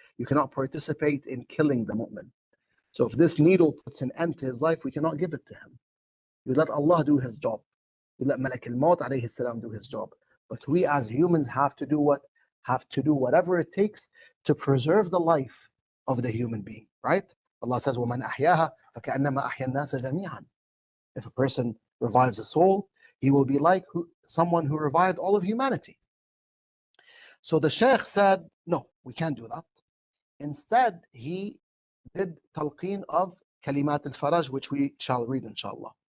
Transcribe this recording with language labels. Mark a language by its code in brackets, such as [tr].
[en] You cannot participate in killing the mu'min. So if this needle puts an end to his life, we cannot give it to him. You let Allah do his job. You let Malak al-Maut alayhi salam do his job. But we as humans have to do what? Have to do whatever it takes to preserve the life of the human being, right? Allah says, [ar] وَمَنْ أَحْيَاهَا فَكَأَنَّمَا أَحْيَا النَّاسَ جَمِيعًا. [en] If a person revives a soul, he will be like someone who revived all of humanity. So the Shaykh said, no, we can't do that. Instead, he did talqeen of kalimat al-faraj, which we shall read, inshallah.